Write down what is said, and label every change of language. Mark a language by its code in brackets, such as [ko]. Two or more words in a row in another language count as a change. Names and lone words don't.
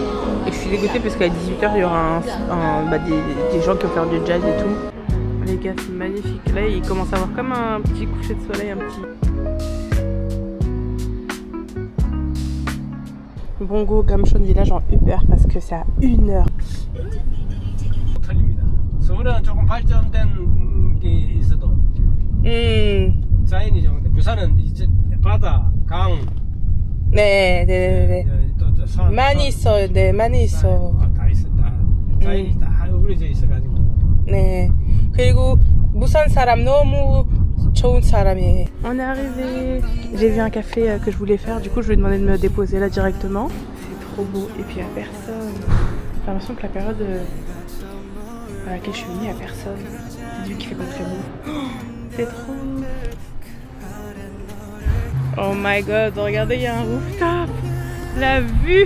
[fr] Et je suis dégoûtée parce qu'à 18h, il y aura des gens qui vont faire du jazz et tout. Les gars, c'est magnifique. Là, il commence à avoir comme un petit coucher de soleil, un petit... Bongo Gamcheon Village en Uber parce que c'est à 1h. [ko] 서울은 조금 발전된 게 있어도 자연이 좋은데 부산은 이제 바다, 강 네네네네 또 산 많이 있어요. 네 많이 있어. 다 있어. 다 자연이 다 우려져 있어가지고. 네 그리고 부산 사람 너무 좋은 사람이에요. [fr] On est arrivé. J'ai vu un café que je voulais faire. Du coup je lui ai demandé de me déposer là directement. C'est trop beau et puis il n'y a personne. J'ai l'impression que la période à laquelle je suis venue, il n'y a personne. C'est lui qui fait pas très beau. C'est trop. [en] Oh my god, [fr] regardez, il y a un rooftop. La vue.